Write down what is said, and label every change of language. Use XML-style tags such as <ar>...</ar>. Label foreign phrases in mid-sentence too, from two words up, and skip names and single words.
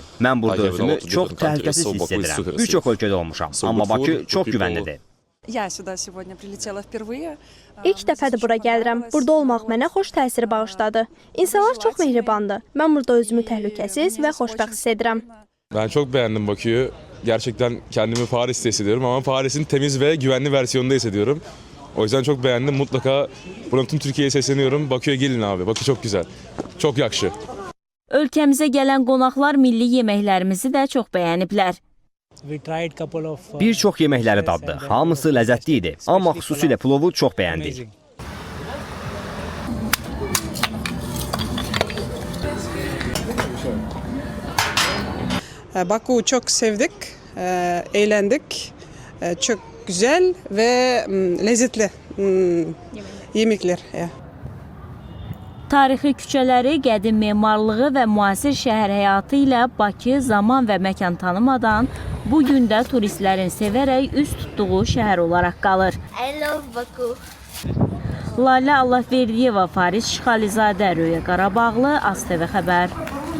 <az>Mən burada özümü çox təhlükəsiz hiss edirəm. Bir çox ölkədə olmuşam, amma Bakı çox güvənlidir. İlk dəfədir bura gəlirəm. Burada olmaq mənə xoş təsir bağışladı. İnsanlar çox mehribandır. Mən burada özümü təhlükəsiz və xoşbəxt hiss edirəm.</az> <tr>Ben çok beğendim Bakü'yü. Gerçekten kendimi Paris'te hissediyorum ama Paris'in temiz ve güvenli versiyonunda hissediyorum. O yüzden çok beğendim. Mutlaka buradan tüm Türkiye'ye sesleniyorum. Bakü'ye gelin abi. Bakü çok güzel. Çok yakşı.</tr> <az>Ölkəmizə gələn qonaqlar milli yeməklərimizi də çox bəyəniblər. Bir çox yeməkləri daddı. Hamısı ləzzətli idi. Amma xüsusilə plovu çox bəyəndik.</az> <tr>Baku çok sevdik, eğlendik. Çok güzel ve lezzetli yemekler.</tr> <az>Tarixi küçələri, qədim memarlığı və müasir şəhər həyatı ilə Bakı zaman və məkan tanımadan bu gün də turistlərin sevərək üst tutduğu şəhər olaraq qalır.</az> <en>I love Baku.</en> <az>Lalə Allahverdiyeva, Faris Şıxalizadə, Röya Qarabağlı, AzTV xəbər.</az>